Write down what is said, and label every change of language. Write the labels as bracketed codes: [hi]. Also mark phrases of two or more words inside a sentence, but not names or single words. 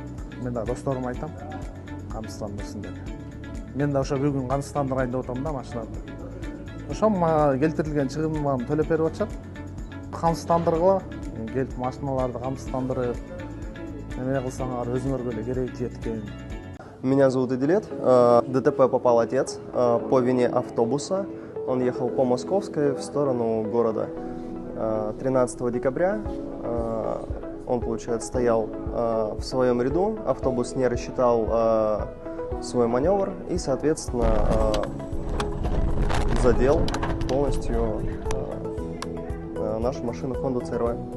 [ky] Мен да досторума айтам, камсыздандырсын деп. Мен да ошо бүгүн камсыздандырайын деп атам да машинамды. Ошо мага келтирилген чыгымымды төлөп берип атышат. Камсыздандыргыла, келип машиналарды камсыздандырып, неме кылсаңар өзүңөргө эле кереги тиет экен. [ru] Меня зовут Эдилет. В ДТП попал отец по вине автобуса. Он ехал по Московской в сторону города. 13 декабря он, получается, стоял в своем ряду. Автобус не рассчитал свой маневр и, соответственно, задел полностью нашу машину Honda CR-V.